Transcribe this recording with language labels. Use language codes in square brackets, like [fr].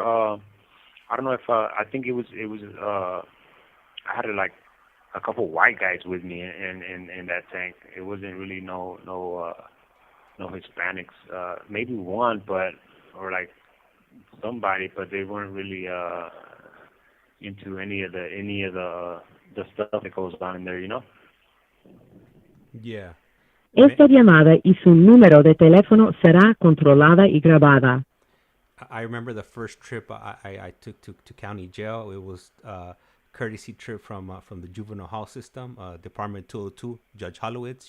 [en] I don't know if I think it was I had like a couple white guys with me in that tank. It wasn't really no Hispanics. Maybe one, or like somebody, but they weren't really into any of the stuff that goes on in there, you know? Yeah. [es] Esta llamada y su número de teléfono será controlada y grabada. [en] I remember the first trip I took to county jail. It was courtesy trip from the juvenile hall system, Department 202, Judge Hollowitz.